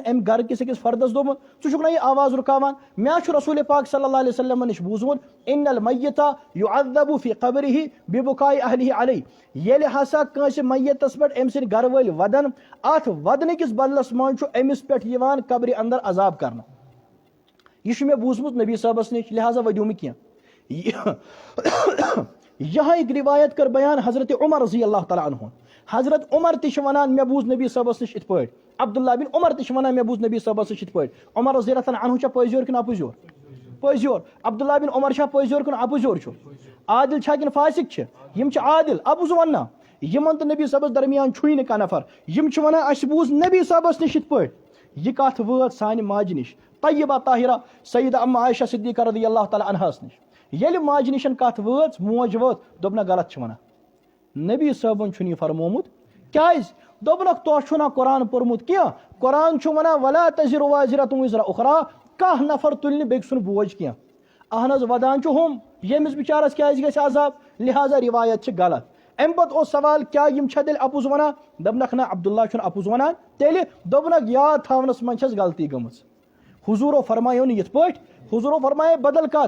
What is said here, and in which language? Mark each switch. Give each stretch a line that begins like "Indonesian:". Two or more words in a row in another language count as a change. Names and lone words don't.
Kashmiri: امہِ گرٕ کِس أکِس فردس دوٚپمُت ژٕ چھُکھ نہ یہِ آواز رُکاوان. مےٚ چھُ رسول پاک
Arabic: صلی اللہ علیہ وسلم
Kashmiri: نِش بوٗزمُت
Arabic: ان المیت یعذب فی قبرہ ببکاء اہلہ علیہ.
Kashmiri: ییٚلہِ ہسا کٲنٛسہِ میتس پٮ۪ٹھ أمۍ سٕنٛدۍ گرٕ وٲلۍ ودن، اتھ ودنہٕ کِس بدلس منٛز چھُ أمِس پٮ۪ٹھ یِوان قبرِ اندر عذاب کرنہٕ. یہ چھُ مےٚ بوٗزمُت نبی صٲبس نِش، لہٰذا ؤدِو مےٚ کینٛہہ.
Urdu: یہاں ایک روایت کر بیان حضرت عمر
Arabic: رضی اللہ تعالیٰ عنہ.
Kashmiri: حضرت عمر تہِ چھِ ونان مےٚ بوٗز نبی صٲبس نِش یِتھ پٲٹھۍ. عبداللہ بن عمر تہِ چھِ ونان مےٚ بوٗز نبی صٲبس نِش یِتھ پٲٹھۍ. عمر
Arabic: رضی اللہ تعالیٰ عنہ
Kashmiri: چھا پٔزۍ یور کِنہٕ اپُز یور؟ پٔزۍ یور. عبداللہ بن عمر چھا پٔزۍ یور کِنہٕ اپُز یور چھُ؟ عادل چھا کِنہٕ فاسق چھِ؟ یِم چھِ عادل. اپُز وننا یِمن تہٕ نبی صٲبس درمیان چھُے نہٕ کانٛہہ نفر. یِم چھِ ونان اَسہِ بوٗز نبی صٲبس نِش یِتھ پٲٹھۍ. یہ کتھ وٲژ سانہِ ماجہِ نِش طیبہ طاہرہ سیدہ اما عائشہ صدیقہ
Arabic: رضی اللہ تعالیٰ
Kashmiri: عنہاس نِش. ییٚلہِ ماجہِ نِشن کتھ وٲژ، موج وٲژ، دوٚپنکھ غلط چھِ ونان، نبی صٲبن چھُنہٕ یہِ فرمومُت. کیازِ؟ دوٚپنکھ تۄہہِ چھُو نہ قرآن پوٚرمُت کینٛہہ. قرآن چھُ ونان
Arabic: ولا تزر وازرۃ وزر اخرى،
Kashmiri: کانٛہہ نفر تُلہِ نہٕ بیٚکہِ سُنٛد بوج کینٛہہ. اہن حظ ودان چھُ ہُم، ییٚمِس بِچارس کیازِ گژھِ عذاب، لہٰذا روایت چھِ غلط. امہِ پتہٕ اوس سوال کیٛاہ یِم چھا تیٚلہِ اپُز ونان؟ دوٚپنکھ نہ عبداللہ چھُنہٕ اپُز ونان. تیٚلہِ دوٚپنکھ یاد تھاونس منٛز چھس غلطی گٔمٕژ. حضوٗرو فرمایو نہٕ یِتھ پٲٹھۍ، حضوٗرو فرمایے بدل کتھ.